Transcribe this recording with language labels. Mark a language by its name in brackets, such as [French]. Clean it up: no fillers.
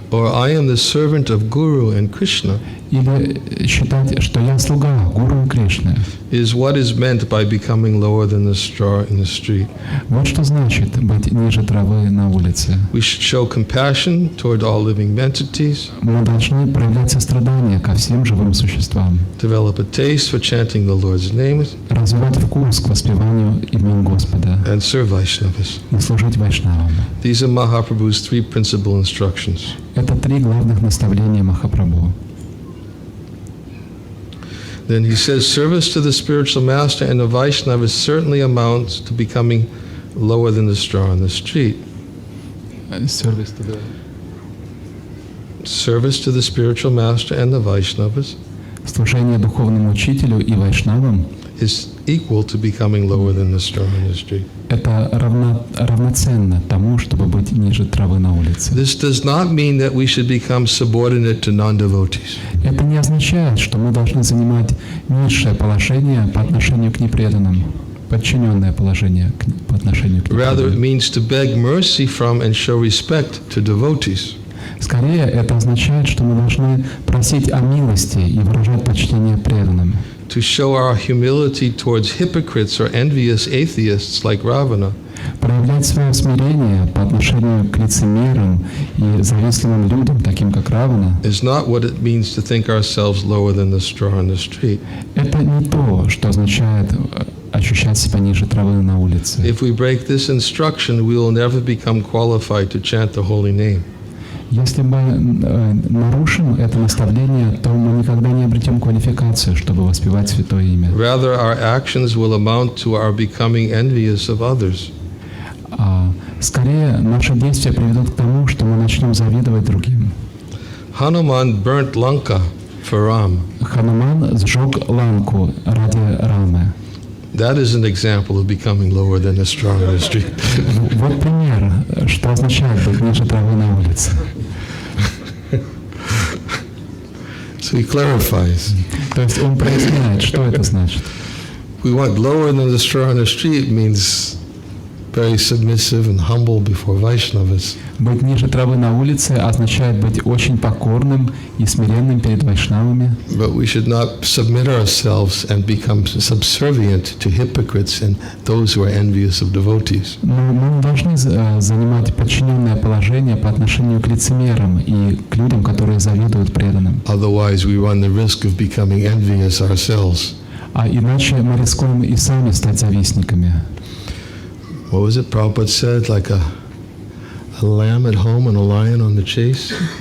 [English] or I am the servant of Guru and Krishna, [Russian] или считать, что я слуга гуру и Кришны, [English] is what is meant by becoming lower than the straw in the street. [Russian] вот что значит быть ниже травы на улице. [English] We should show compassion toward all living entities, [Russian] Мы должны проявлять сострадание ко всем живым существам, [English] develop a taste for chanting the Lord's name, [Russian] развивать вкус к воспеванию имен Господа [English] and serve Vaishnavas. [Russian] и служить вайшнавам. [English] These are Mahaprabhu's three principal instructions. [Russian] Это три главных наставления Махапрабху. [English] Then he says, service to the spiritual master and the Vaishnava certainly amounts to becoming lower than the straw in the street. Service to the spiritual master and the Vaishnavas [Russian] Служение духовному учителю и вайшнавам [English] is equal to becoming lower than the straw in the street. [Russian] это равноценно тому, чтобы быть ниже травы на улице. [English] This does not mean that we should become subordinate to non-devotees. [Russian] Это не означает, что мы должны занимать низшее положение по отношению к непреданным, подчиненное положение по отношению к [English] Rather, it [Russian] непреданным. [English] means to beg mercy from and show respect to devotees. [Russian] Скорее, это означает, что мы должны просить о милости и выражать почтение преданным. [English] To show our humility towards hypocrites or envious atheists like Ravana. [Russian] Проявлять свое смирение по отношению к лицемерам и завистливым людям, таким как Равана, [English] Is not what it means to think ourselves lower than the straw on the street. [Russian] это не то, что означает ощущать себя ниже травы на улице. [English] If we break this instruction, we will never become qualified to chant the holy name. [Russian] Если мы нарушим это наставление, то мы никогда не обретем квалификацию, чтобы воспевать святое имя. [English] Rather, our actions will amount to our becoming envious of others. [Russian] Скорее, наши действия приведут к тому, что мы начнем завидовать другим. [English] Hanuman burnt Lanka for Ram. [Russian] Хануман сжег Ланку ради Рамы. [English] That is an example of becoming lower than a straw on the street. [Russian] Вот пример, что означает быть ниже травы на улице. [English] So he clarifies. [Russian] То есть он проясняет, что это значит. [English] We want lower than the straw on the street means very submissive and humble before Vaishnavas. [Russian] Быть ниже травы на улице означает быть очень покорным и смиренным перед вайшнавами. [English] But we should not submit ourselves and become subservient to hypocrites and those who are envious of devotees. [Russian] Но мы не должны занимать подчиненное положение по отношению к лицемерам и к людям, которые завидуют преданным. [English] Otherwise, we run the risk of becoming envious ourselves. [Russian] А иначе мы рискуем и сами стать завистниками. [English] What was it Prabhupada said? Like a lamb at home and a lion on the chase?